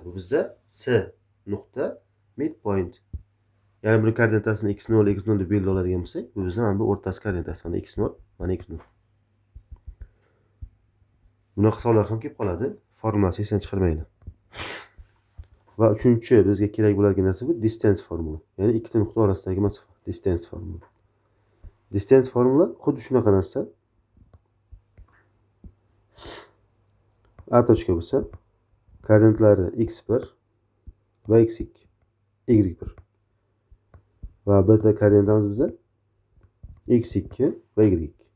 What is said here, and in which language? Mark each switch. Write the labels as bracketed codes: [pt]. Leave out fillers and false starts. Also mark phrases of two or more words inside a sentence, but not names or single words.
[uz] Bu bizda c nuqta midpoint. Ya'ni buni koordinatasini x0, y0 deb belgilab oladigan bo'lsak, bu bizda mana bu o'rtasi koordinatasi, mana x0, mana y0. Bunaqa savollar ham kelib qoladi. Formulasi esdan chiqarmaydi. Va uchinchi bizga kerak bo'ladigan narsa bu [en] distance formula. [uz] Ya'ni ikkita nuqta orasidagi masofa, [en] distance formula. Distance formula [uz] xuddi shunaqa narsa. A tochka bo'lsa, koordinatlari x1 va x2, y1. Va b koordinatamiz bizda x2 va y2.